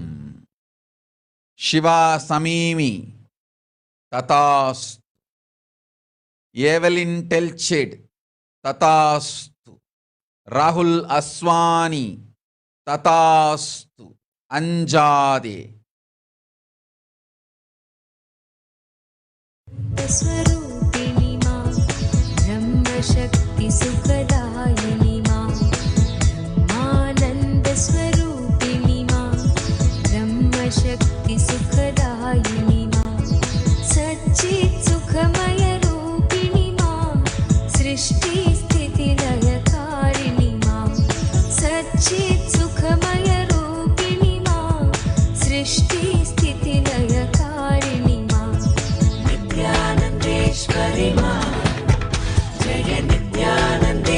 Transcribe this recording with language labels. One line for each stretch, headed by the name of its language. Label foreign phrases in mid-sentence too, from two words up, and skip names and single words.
Tamil: சிவா சமீமி, ததாஸ்து. ஏவலின் டெல்செட், ததாஸ்து. ராகுல் அஸ்வானி, ததாஸ்து. அஞ்சாதே.
Sanskrit: स्वरूपिणी मा ब्रह्मशक्ति सुखदायिनी मा आनन्द स्वरूपिणी मा ब्रह्मशक्ति सुखदायिनी मा सच्चित् सुखमय रूपिणी मा सृष्टि स्थिति लयकारिणी मा सच्चित् सुखमय रूपिणी मा सृष्टि स्थिति लयकारिणी मा नित्यानन्देश्वरी मा जय नित्यानन्दे.